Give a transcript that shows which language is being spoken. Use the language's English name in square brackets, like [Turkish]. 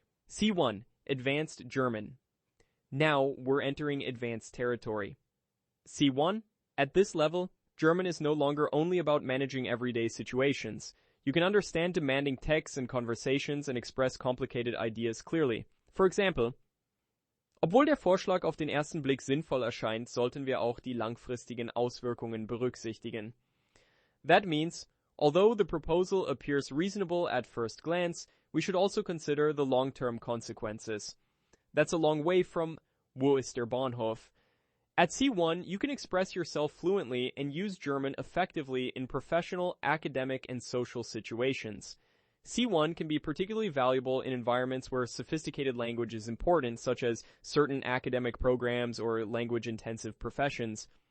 [English] C1, Advanced German. Now we're entering advanced territory. C1, at this level, German is no longer only about managing everyday situations. You can understand demanding texts and conversations and express complicated ideas clearly. For example, [German] obwohl der Vorschlag auf den ersten Blick sinnvoll erscheint, sollten wir auch die langfristigen Auswirkungen berücksichtigen. [English] That means, although the proposal appears reasonable at first glance, we should also consider the long-term consequences. That's a long way from [German] Wo ist der Bahnhof? [English] At C1, you can express yourself fluently and use German effectively in professional, academic, and social situations. C1 can be particularly valuable in environments where sophisticated language is important, such as certain academic programs or language-intensive professions.